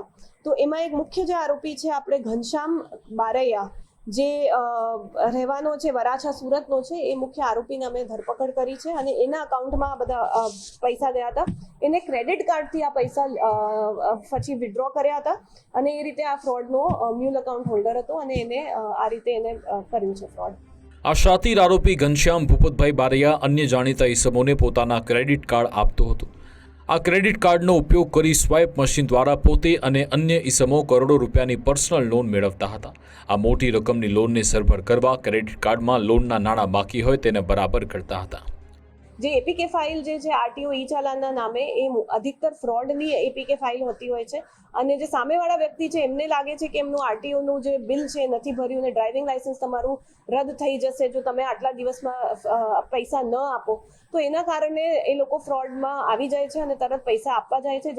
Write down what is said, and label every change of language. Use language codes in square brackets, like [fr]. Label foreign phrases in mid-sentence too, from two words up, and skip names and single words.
[gu] તો એમાં એક મુખ્ય જે આરોપી છે આપણે ઘનશ્યામ બારૈયા, જે રહેવાનો છે વરાછા સુરતનો છે, એ મુખ્ય આરોપીને અમે ધરપકડ કરી છે અને એના અકાઉન્ટમાં બધા પૈસા ગયા હતા। એને ક્રેડિટ કાર્ડથી આ પૈસા પછી વિથડ્રો કર્યા હતા અને એ રીતે આ ફ્રોડનો [en] mule account holder [gu] હતો અને એને આ રીતે એને કર્યું છે ફ્રોડ। આ શાતિર આરોપી ઘનશ્યામ ભૂપતભાઈ બારૈયા અન્ય જાણીતા ઈસમોને પોતાના [en] credit card [gu] આપતો હતો। આ [en] credit cardno [gu] ઉપયોગ કરી [en] swipe machine [gu] દ્વારા પોતે અને અન્ય ઈસમો કરોડો રૂપિયાની [en] personal loan [gu] મેળવતા હતા। આ મોટી રકમની લોનને સરભર કરવા [en] credit cardmaan [gu] લોનના નાણાં બાકી હોય તેને બરાબર કરતા હતા। જે [en] APK file [gu] જે છે આરટીઓ ઈ ચાલાનના નામે એ અધિકતર ફ્રોડની [en] APK file [gu] હોતી હોય છે અને જે સામેવાળા વ્યક્તિ છે એમને લાગે છે કે એમનું આરટીઓનું જે બિલ છે નથી ભર્યું ને [en] driving licence [gu] તમારું રદ થઈ જશે જો તમે આટલા દિવસમાં પૈસા ન આપો, તો એના કારણે એ લોકો ફ્રોડમાં આવી જાય છે અને તરત પૈસા આપવા જાય છે।